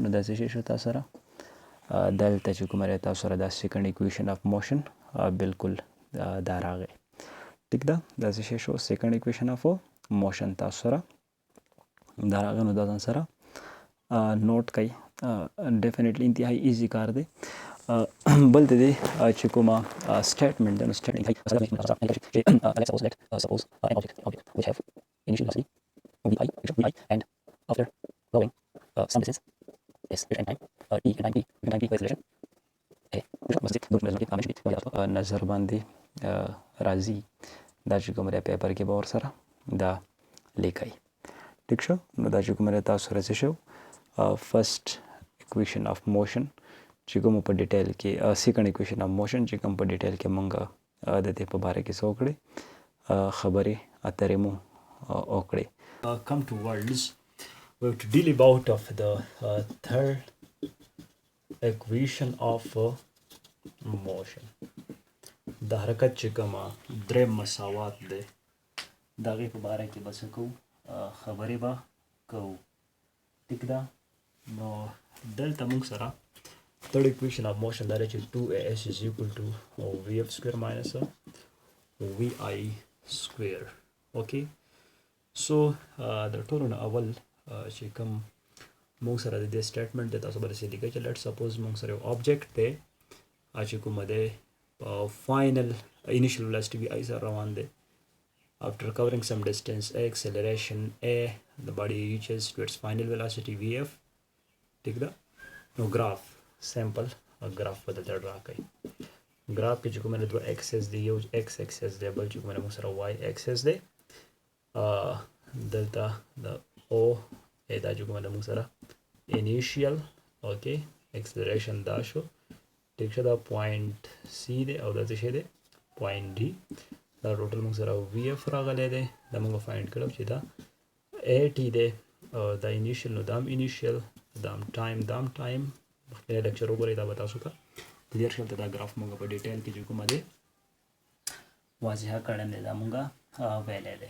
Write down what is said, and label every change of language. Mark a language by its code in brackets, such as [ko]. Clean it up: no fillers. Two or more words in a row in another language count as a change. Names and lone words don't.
[ps] نو دا څه شي شو تاسو سره دلته چې کومه تاسو سره دا [en] second equation of motion [ps] بالکل دا راغی ټیک ده. دا څه شي شو [en] second equation of motion [ps] تاسو سره دا راغی. نو دا ځان سره نوٹ کړئ ډیفینیټلی انتهایی ایزی کار دی. بل د دې چې کومه سټیټمنټ ده نو سټیټمنټ [en] suppose an object which have initial velocity vi and after going some distance s and time t and time t acceleration [ps] نظر باندې راځي دا چې کومه پیپر کې به ورسره دا لیکئ ټیک شو. نو دا چې کومه تاسو سره څه شو [en] first equation of motion [ps] چې کوم په ډیټیل کې [en] second equation of motion [ps] چې کوم په ډیټیل کې مونږ د دې په باره کې څه وکړې خبرې اترې مو وکړې. [en] Come towards we have to deal about of the third equation of motion. [ps] د حرکت چې کومه درې مساوات دی د هغې په باره کې به څه کوو خبرې به کوو ټیک ده. نو دلته موږ سره [en] third equation of motion that is 2as is equal to vf square minus vi square. Okay, so the [ps] ټولو نه اول چې کوم مونږ سره د دې سټیټمنټ دی تاسو به داسې لیکئ چې [en] let suppose [ps] مونږ سره یو آبجیکټ دی چې کومه دی [en] final initial velocity vi [ps] سره روان دی. [en] After covering some distance a acceleration a the body reaches to its final velocity vf. [ps] ٹھیک ده نو [en] graph simple graph [ps] په دلته ډرا کوي. ګراف کې چې کومه دوه اکسس دی یو [en] x axis [ps] دی بل چې کومه موږ سره [en] y axis [ps] دی دلته د او دا چې کومه موږ سره [en] initial okay acceleration [ps] دا شو ټیک شو دا [en] point C [ps] دی او دا څه شی دی [en] point D [ps] دا ټوټل موږ سره وی اف راغلی دی دا موږ فایند کړو چې دا ای ټي دی او دا انیشیل نو دام انیشیل دام ټایم مخکې لیکچر وګورئ دا به تاسو ته کلیر شول دا ګراف موږ په ډیټیل کې چې کومه دی واضحه کړی دی دا موږ ویلی دی.